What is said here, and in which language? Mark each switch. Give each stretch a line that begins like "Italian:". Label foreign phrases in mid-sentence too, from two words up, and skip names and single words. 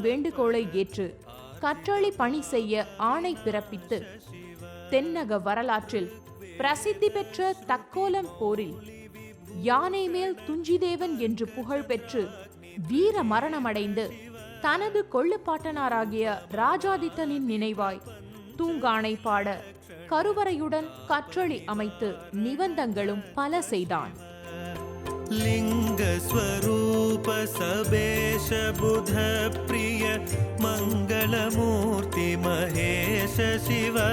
Tamil: வேண்டுகோளை ஏற்று கற்றளி பணி செய்ய ஆணை பிறப்பித்து தென்னக வரலாற்றில் பிரசித்தி பெற்ற தக்கோலம் போரில் யானை மேல் துஞ்சிதேவன் என்று புகழ் பெற்று வீர மரணமடைந்து தனது கொள்ளுப்பாட்டனாராகிய ராஜாதித்தனின் நினைவாய் தூங்கானை பாட கருவறையுடன் கற்றளி அமைத்து நிபந்தங்களும் பல செய்தான்.
Hindi: लिंग स्वरूप सबेश बुध प्रिय मंगलमूर्ति महेश शिव